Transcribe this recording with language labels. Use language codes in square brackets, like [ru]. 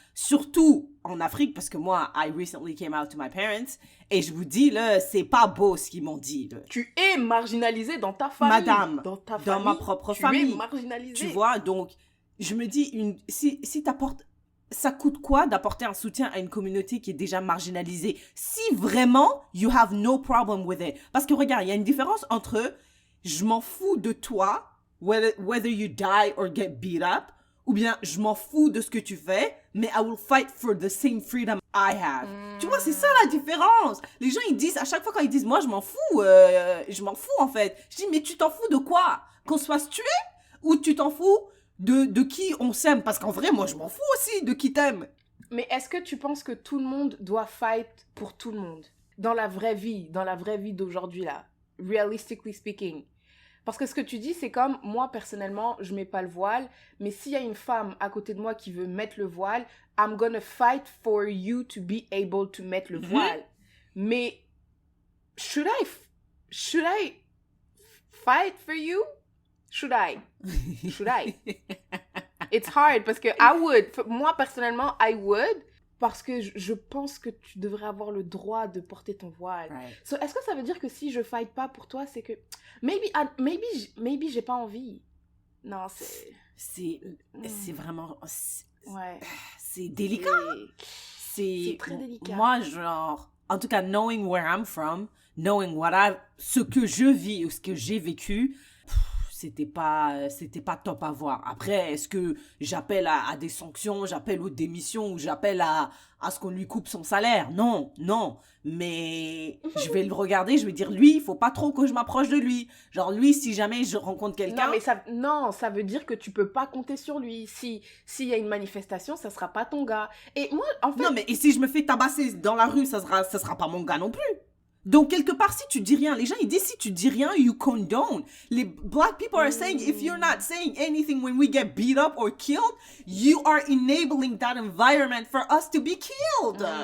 [fr] Surtout en Afrique, parce que moi, [en] I recently came out to my parents, [fr] et je vous dis, là, c'est pas beau ce qu'ils m'ont dit. Là. Tu es marginalisée dans ta famille. Madame, dans ma propre famille. Tu es marginalisée. Tu vois, donc, je me dis, si t'apportes... Ça coûte quoi d'apporter un soutien à une communauté qui est déjà marginalisée? Si vraiment, [en] you have no problem with it. [fr] Parce que regarde, il y a une différence entre je m'en fous de toi, [en] whether you die or get beat up, [fr] ou bien je m'en fous de ce que tu fais, mais [en] I will fight for the same freedom I have. [fr] Tu vois, c'est ça la différence. Les gens, ils disent, à chaque fois quand ils disent, moi je m'en fous en fait. Je dis, mais tu t'en fous de quoi? Qu'on se fasse tuer? Ou tu t'en fous de qui on s'aime? Parce qu'en vrai, moi je m'en fous aussi de qui t'aime. Mais est-ce que tu penses que tout le monde doit fight pour tout le monde? Dans la vraie vie d'aujourd'hui là, [en] realistically speaking. [fr] Parce que ce que tu dis, c'est comme, moi, personnellement, je mets pas le voile, mais s'il y a une femme à côté de moi qui veut mettre le voile, [en] I'm gonna fight for you to be able to [fr] mettre le voile. [en] Mais, should I fight for you? Should I? It's hard [fr] parce que [en] I would. [fr] Moi, personnellement, [en] I would. [fr] Parce que je pense que tu devrais avoir le droit de porter ton voile. [en] Right. [fr] So, est-ce que ça veut dire que si je fight pas pour toi, c'est que... Maybe j'ai pas envie. Non, c'est... C'est vraiment... Ouais. C'est délicat. C'est très délicat. Moi, genre... En tout cas, [en] knowing where I'm from, knowing [fr] ce que je vis ou ce que j'ai vécu... C'était pas top à voir. Après, est-ce que j'appelle à des sanctions, j'appelle aux démissions ou j'appelle à ce qu'on lui coupe son salaire? Non. Mais je vais le regarder, je vais dire, lui, il faut pas trop que je m'approche de lui. Genre, lui, si jamais je rencontre quelqu'un... ça veut dire que tu peux pas compter sur lui. S'il y a une manifestation, ça sera pas ton gars. Et moi, en fait... Non, mais et si je me fais tabasser dans la rue, ça sera pas mon gars non plus. Donc, quelque part, si tu dis rien, les gens, ils disent, si tu dis rien, [en] you condone. Les black people are saying, if you're not saying anything when we get beat up or killed, you are enabling that environment for us to be killed.